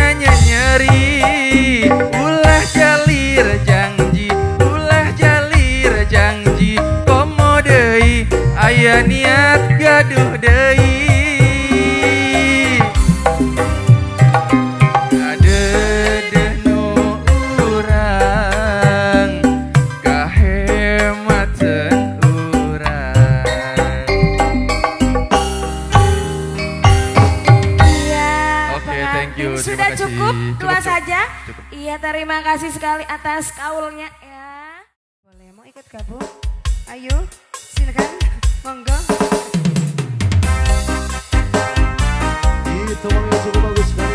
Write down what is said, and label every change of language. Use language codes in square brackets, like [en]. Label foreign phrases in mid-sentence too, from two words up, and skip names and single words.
[su] nyeri ulah jalir janji komo deui aya niat gaduh deui kadedeh nu urang kahematen urang [id] Iya. Oke, [en] thank you. [id] Terima Sudah kasih. cukup, dua Cukup. saja. Cukup. Iya, terima kasih sekali atas kaulnya ya. Boleh. gabung. Ayo, silakan, monggo. Itu yang cukup bagus sekali.